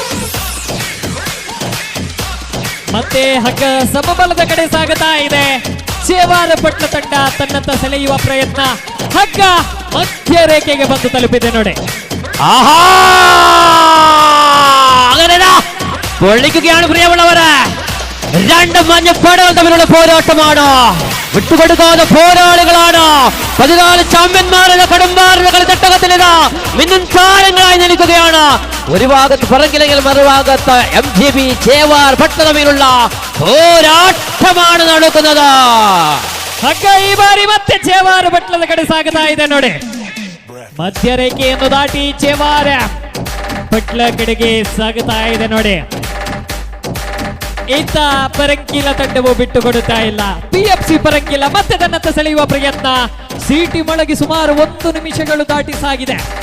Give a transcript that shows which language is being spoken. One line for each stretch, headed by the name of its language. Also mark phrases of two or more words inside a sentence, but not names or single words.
Kannada: ಮತ್ತೆ ಹಗ್ಗ ಸಮಬಲದ ಕಡೆ ಸಾಗುತ್ತಾ ಇದೆ. ಚೇವಾರ ಪಟ್ಲ ತಂಡ ತನ್ನತ್ತ ಸೆಳೆಯುವ ಪ್ರಯತ್ನ. ಹಗ್ಗ ಮಧ್ಯ ರೇಖೆಗೆ ಬಂದು ತಲುಪಿದೆ ನೋಡಿ.
Malayalam: ആഹാ അങ്ങനെയാ പൊള്ളിക്കുകയാണ് പ്രിയമുള്ളവരെ. രണ്ട് മഞ്ഞപ്പടകൾ തമ്മിലുള്ള പോരാട്ടമാണ്. വിട്ടുകൊടുക്കാതെ പോരാളികളാണ്. 14 ചാമ്പ്യന്മാരുടെ കടമ്പാറുടെ കളിത്തട്ടകത്തിലിതാ മിന്നും താരങ്ങളായി നിൽക്കുകയാണ്. ഒരു ഭാഗത്ത് പറങ്കിലെങ്കിൽ മറുഭാഗത്ത് MGB ചേവാർ പട്ട തമ്മിലുള്ള പോരാട്ടമാണ് നടക്കുന്നത്.
Kannada: ಹಗ್ಗ ಈ ಬಾರಿ ಮತ್ತೆ ಚೇವಾರ ಪಟ್ಲದ ಕಡೆ ಸಾಗುತ್ತಾ ಇದೆ ನೋಡಿ. ಮಧ್ಯರೇಖೆಯನ್ನು ದಾಟಿ ಚೇವಾರ ಪಟ್ಲ ಕಡೆಗೆ ಸಾಗುತ್ತಾ ಇದೆ ನೋಡಿ. ಇತ್ತ ಪರಂಕಿಲ ತಂಡವು ಬಿಟ್ಟು ಕೊಡುತ್ತಾ ಇಲ್ಲ. PFC ಪರಂಕಿಲ ಮತ್ತೆ ತನ್ನತ್ತ ಸೆಳೆಯುವ ಪ್ರಯತ್ನ. ಸಿಟಿ ಮೊಳಗಿ ಸುಮಾರು 1 ನಿಮಿಷಗಳು ದಾಟಿ ಸಾಗಿದೆ.